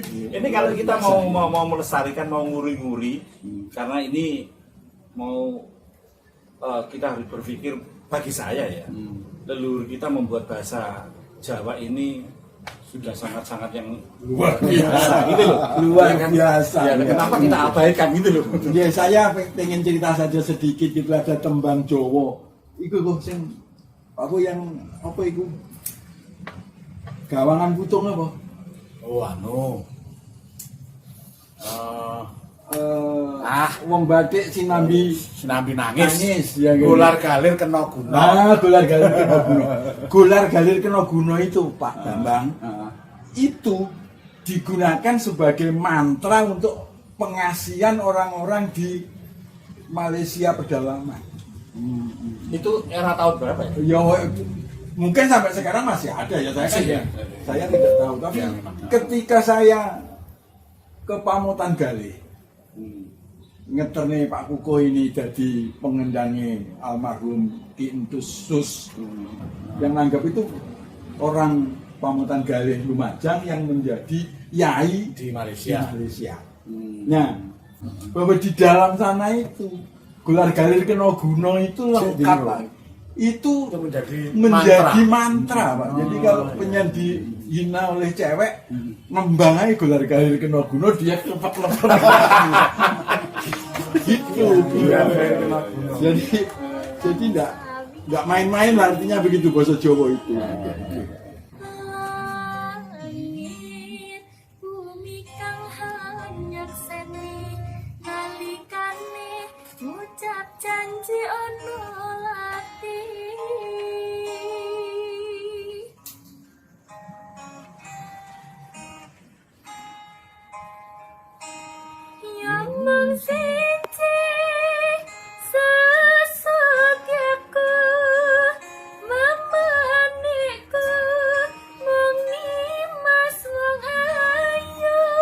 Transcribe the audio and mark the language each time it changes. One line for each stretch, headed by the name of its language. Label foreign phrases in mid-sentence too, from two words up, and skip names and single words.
Indonesian: Ini kalau kita mau melestarikan, mau nguri-nguri, karena ini mau kita harus berpikir bagi saya ya, leluhur kita membuat bahasa Jawa ini sudah sangat-sangat yang luar biasa gitu loh. luar Ya kan? biasa. Ya, kenapa kita abaikan gitu loh? Ya saya pengen cerita saja sedikit gitu, ada tembang Jawa.
Javanese: Iku kok sing apa yang apa iku? Gawangan putung apa? Oh anu. Wong batik sinambi Sinambi nangis.
Indonesian: ya gitu.
Javanese: Golar galir kena guna. Golar galir kena guna. Golar galir kena guna itu Pak Bambang.
Indonesian: Itu digunakan sebagai mantra untuk pengasihan orang-orang di Malaysia pedalaman. Itu era tahun berapa ya? Ya mungkin sampai sekarang masih ada ya, saya tidak tahu, tapi ketika saya ke Pamutan Galih ngeterne Pak Kuko ini jadi pengendangi almarhum Ki Entus Sus yang nanggap itu orang Pamutan Galih Lumajang yang menjadi yai Di di Malaysia. Malaysia. Nah, bahwa di dalam sana itu
Javanese: gelar galir kena guna
Indonesian: itu lengkap Pak. Itu menjadi mantra Pak. Jadi kalau pengen dihina oleh cewek, nembang aja
Javanese: gelar galir kena guna,
Indonesian: dia lepet-lepet. Gitu. Jadi enggak main-main lah, artinya begitu bahasa Jawa itu.
Javanese: Langit bumi kang hanyakseni nalikane ngucap janji ono lati yang mung siji sesukyaku mamaniku mung nimas wong ayu